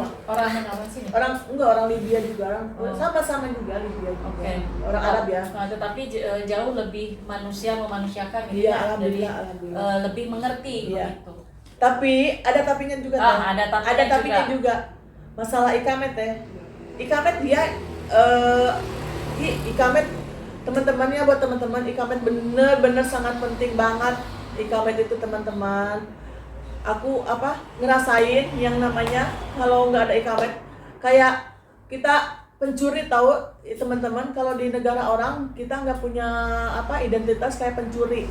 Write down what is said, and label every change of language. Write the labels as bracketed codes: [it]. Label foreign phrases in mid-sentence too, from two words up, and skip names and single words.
[id] Orang mana sih? Orang Libya juga, sama-sama juga Libya juga. Okay. Orang Arab ya. Nah, tetapi jauh lebih memanusiakan gitu ya. Alhamdulillah. Lebih mengerti begitu. Tapi ada tapinya juga ada tapinya juga. Masalah ikamet teh. Ikamet dia ikamet teman-temannya, buat teman-teman ikamet bener-bener sangat penting banget. Ikamet itu teman-teman, aku ngerasain yang namanya kalau nggak ada ikamet kayak kita pencuri, tahu teman-teman. Kalau di negara orang kita nggak punya identitas kayak pencuri.